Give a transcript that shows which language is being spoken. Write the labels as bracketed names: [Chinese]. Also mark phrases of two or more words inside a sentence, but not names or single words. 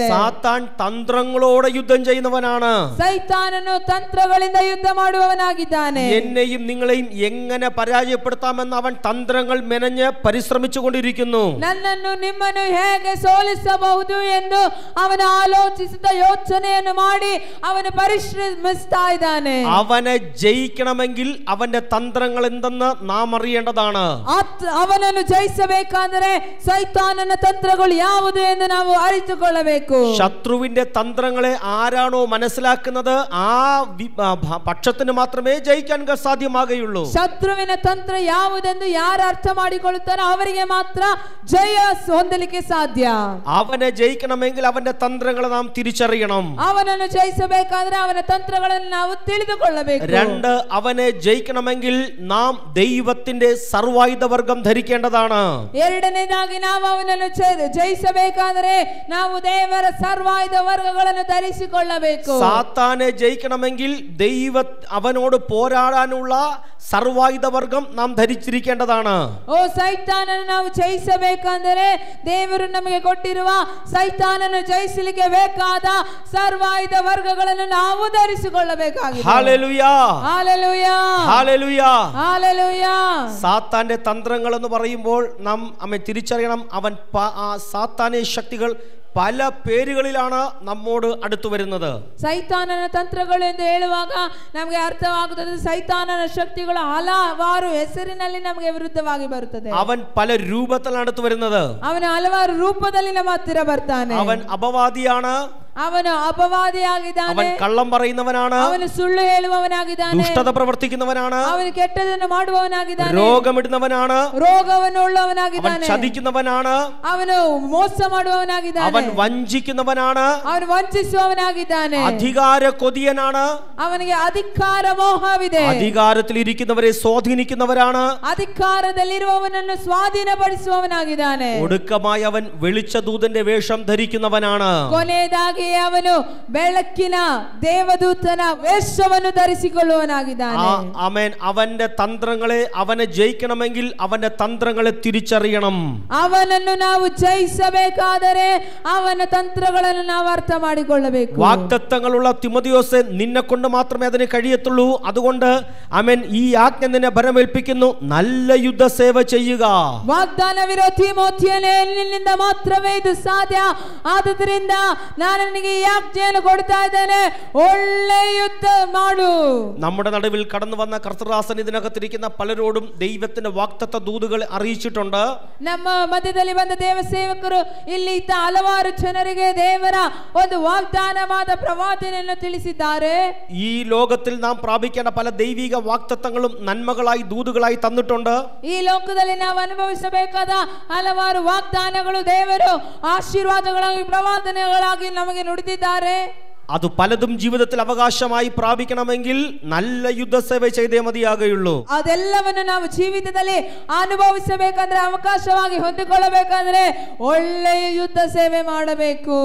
[Malayalam] സാത്താൻ തന്ത്രങ്ങളോടെ യുദ്ധം ചെയ്യുന്നവനാണ്. [Kannada] ಸೈತಾನನು ತಂತ್ರಗಳಿಂದ ಯುದ್ಧ ಮಾಡುವವನಾಗಿದ್ದಾನೆ. [Malayalam] എന്നെയും നിങ്ങളെയും എങ്ങനെ പരാജയപ്പെടുത്താമെന്ന് അവൻ തന്ത്രങ്ങൾ മെനഞ്ഞ് പരിശ്രമിച്ചുകൊണ്ടിരിക്കുന്നു. [Kannada] ನನ್ನನ್ನು ನಿಮ್ಮನ್ನು ಹೇಗೆ ಸೋಲಿಸಬಹುದು ಎಂದು ಅವನ ಆಲೋಚಿಸಿದ ಯೋಚನೆಯನ್ನು ಮಾಡಿ ಅವನು ಪರಿಶ್ರಮಿಸ್ತಾ ಇದ್ದಾನೆ. [Malayalam] അവനെ ജയിക്കണമെങ്കിൽ അവന്റെ തന്ത്രങ്ങൾ എന്തെന്ന് നാം അറിയേണ്ടതാണ്. [Kannada] ಅವನನ್ನು ಜಯಿಸಬೇಕಾದರೆ ಸೈತಾನನ ತಂತ್ರಗಳು ಯಾವುದು ಎಂದು ನಾವು ಅರಿತುಕೊಳ್ಳಬೇಕು. [Malayalam] ശത്രുവിന്റെ തന്ത്രങ്ങളെ ആരാണോ മനസ്സിലാക്കുന്നത് ആ പക്ഷത്തിന് മാത്രമേ ജയിക്കാൻ സാധ്യമാകുകയുള്ളൂ. [Kannada] ಶತ್ರುವಿನ ತಂತ್ರ ಯಾವುದೆಂದು ಯಾರು ಅರ್ಥ ಮಾಡಿಕೊಳ್ಳುತ್ತಾರೋ ಅವರಿಗೆ ಮಾತ್ರ ಜಯ ಹೊಂದಲಿಕ್ಕೆ ಸಾಧ್ಯ. [Malayalam] അവനെ ജയിക്കണമെങ്കിൽ അവന്റെ തന്ത്രങ്ങളെ നാം തിരിച്ചറിയണം. [Kannada] ಅವನನ್ನು ಜಯಿಸಬೇಕಾದ್ರೆ ಅವನ ತಂತ್ರಗಳನ್ನು ನಾವು ತಿಳಿದುಕೊಳ್ಳಬೇಕು. 2, [Malayalam] അവനെ ജയിക്കണമെങ്കിൽ ജയിക്കണമെങ്കിൽ നാം ദൈവത്തിന്റെ സർവായുധവർഗം ധരിക്കേണ്ടതാണ്. [Kannada] ಎರಡನೇದಾಗಿ ನಾವು ಅವನನ್ನು ಜಯಿಸಬೇಕಾದರೆ ನಾವು ದೇವರ ಸರ್ವಾಯುಧ ವರ್ಗಗಳನ್ನು ಧರಿಸಿಕೊಳ್ಳಬೇಕು. [Malayalam] സാത്താനെ ജയിക്കണമെങ്കിൽ അവനോട് പോരാടാനുള്ള സർവായുധ വർഗം നാം ധരിച്ചിരിക്കേണ്ടതാണ്. [Kannada] ಓ ಸೈತಾನನನ್ನು ನಾವು ಜಯಿಸಬೇಕೆಂದರೆ ದೇವರು ನಮಗೆ ಕೊಟ್ಟಿರುವ ಸೈತಾನನನ್ನು ಜಯಿಸಲಿಕ್ಕೆ ಬೇಕಾದ ಸರ್ವಾಯುಧ ವರ್ಗಗಳನ್ನು ನಾವು ಧರಿಸಿಕೊಳ್ಳಬೇಕಾಗಿದೆ. [Malayalam] ഹല്ലേലൂയ ഹല്ലേലൂയ ഹല്ലേലൂയ ഹല്ലേലൂയ. സാത്താന്റെ തന്ത്രങ്ങൾ എന്ന് പറയുമ്പോൾ നാം തിരിച്ചറിയണം, അവൻ സാത്താന്യ ശക്തികൾ പല പേരുകളിലാണ് നമ്മോട് അടുത്തു വരുന്നത്. [Kannada] ಸೈತಾನನ ತಂತ್ರಗಳು ಎಂದು ಹೇಳುವಾಗ ನಮಗೆ ಅರ್ಥವಾಗುತ್ತದೆ, ಸೈತಾನನ ಶಕ್ತಿಗಳು ಹಲವಾರು ಹೆಸರಿನಲ್ಲಿ ನಮಗೆ ವಿರುದ್ಧವಾಗಿ ಬರುತ್ತದೆ. [Malayalam] അവൻ പല രൂപത്തിലാണ് അടുത്തു വരുന്നത്. [Kannada] ಅವನು ಹಲವಾರು ರೂಪದಲ್ಲಿ ನಮ್ಮ ಹತ್ತಿರ ಬರ್ತಾನೆ. [Malayalam] അവൻ അപവാദിയാണ്, [Kannada] ಅವನು ಅಪವಾದಿಯಾಗಿದ್ದಾನೆ, [Malayalam] അവൻ കള്ളം പറയുന്നവനാണ്, [Kannada] ಅವನು ಸುಳ್ಳು ಹೇಳುವವನಾಗಿದ್ದಾನೆ, [Malayalam] ദുഷ്ടത പ്രവർത്തിക്കുന്നവനാണ്, [Kannada] ಅವನು ಕೆಟ್ಟದನ್ನು ಮಾಡುವವನಾಗಿದ್ದಾನೆ, [Malayalam] രോഗമിടുന്നവനാണ്, [Kannada] ರೋಗವನ್ನು [Malayalam] അവൻ [Kannada] ಉಳ್ಳವನಾಗಿದ್ದಾನೆ, [Malayalam] ചതിക്കുന്നവനാണ്, [Kannada] ಅವನು ಮೋಸ ಮಾಡುವವನಾಗಿದ್ದಾನೆ, [Malayalam] അവൻ വഞ്ചിക്കുന്നവനാണ്, [Kannada] ಅವನು ವಂಚಿಸುವವನಾಗಿದ್ದಾನೆ, [Malayalam] അധികാര കൊതിയനാണ്, [Kannada] ಅವನಿಗೆ ಅಧಿಕಾರ ಮೋಹವಿದೆ, [Malayalam] അധികാരത്തിൽ ഇരിക്കുന്നവരെ സ്വാധീനിക്കുന്നവരാണ്, [Kannada] ಅಧಿಕಾರದಲ್ಲಿರುವವನನ್ನು ಸ್ವಾಧೀನಪಡಿಸುವವನಾಗಿದ್ದಾನೆ, [Malayalam] ഒടുക്കമായി അവൻ വെളിച്ച ദൂതന്റെ വേഷം ധരിക്കുന്നവനാണ്. [Kannada] ಕೊನೆಯದಾಗಿ ಅವನು ಬೆಳಕಿನ ದೇವದೂತನ ವೇಷವನ್ನು ಧರಿಸಿಕೊಳ್ಳುವವನಾಗಿದ್ದಾನೆ. [Malayalam] ആമേൻ. അവന്റെ തന്ത്രങ്ങളെ അവനെ ജയിക്കണമെങ്കിൽ അവന്റെ തന്ത്രങ്ങളെ തിരിച്ചറിയണം. ಅವನನ್ನು ನಾವು ಜಯಿಸಬೇಕಾದರೆ ಅವನ ತಂತ್ರಗಳನ್ನು ನಾವು ಅರ್ಥ ಮಾಡಿಕೊಳ್ಳಬೇಕು. വാഗ്ദത്തങ്ങളുള്ള തിമോഥെയോസേ, നിന്നെ കൊണ്ട് മാത്രമേ അതിന് കഴിയത്തുള്ളൂ. അതുകൊണ്ട് ആമേൻ, ഈ ആജ്ഞ നിന്നെ ഭരമേൽപ്പിക്കുന്നു, നല്ല യുദ്ധസേവ ചെയ്യുക. [Kannada] ವಾಗ್ದಾನವಿರೋ ತಿಮೋಥೆಯನೇ, ನಿನ್ನಿಂದ ಮಾತ್ರವೇ ಇದು ಸಾಧ್ಯ. ಆದುದರಿಂದ ನಾನು ನಿನಗೆ ಈ ಆಜ್ಞೆಯನ್ನು ಕೊಡ್ತಾ ಇದ್ದೇನೆ, ಒಳ್ಳೆ ಯುದ್ಧ ಮಾಡು. [Malayalam] നമ്മുടെ നടുവിൽ കടന്നു വന്ന കർത്തൃദാസൻ ഇതിനകത്തിരിക്കുന്ന പലരോടും ദൈവത്തിന്റെ വാഗ്ദത്ത ദൂതുകളെ അറിയിച്ചിട്ടുണ്ട്. [Kannada] ನಮ್ಮ ಮಧ್ಯದಲ್ಲಿ ಬಂದ ದೇವ ಸೇವಕರು ಇಲ್ಲಿ ಇದ್ದ ಹಲವಾರು ಜನರಿಗೆ ದೇವರ ಒಂದು ವಾಗ್ದಾನವಾದ ಪ್ರವಾದನೆಯನ್ನು ತಿಳಿಸಿದ್ದಾರೆ. [Malayalam] ഈ ലോകത്തിൽ നാം പ്രാപിക്കേണ്ട പല ദൈവിക വാഗ്ദത്തങ്ങളും നന്മകളായി ദൂതുകളായി തന്നിട്ടുണ്ട്. [Kannada] ಈ ಲೋಕದಲ್ಲಿ ನಾವು ಅನುಭವಿಸಬೇಕಾದ ಹಲವಾರು ವಾಗ್ದಾನಗಳು ದೇವರು ಆಶೀರ್ವಾದಗಳಾಗಿ ಪ್ರವಾದನೆಗಳಾಗಿ ನಮಗೆ ನುಡಿದಿದ್ದಾರೆ. [Malayalam] അത് പലതും ജീവിതത്തിൽ അവകാശമായി പ്രാപിക്കണമെങ്കിൽ നല്ല യുദ്ധസേവ ചെയ്തേ മതിയാകുള്ളൂ. [Kannada] ಅದೆಲ್ಲವನ್ನು ನಾವು ಜೀವಿತದಲ್ಲಿ ಅನುಭವಿಸಬೇಕಂದ್ರೆ, ಅವಕಾಶವಾಗಿ ಹೊಂದಿಕೊಳ್ಳಬೇಕಂದ್ರೆ ಒಳ್ಳೆಯ ಯುದ್ಧ ಸೇವೆ ಮಾಡಬೇಕು.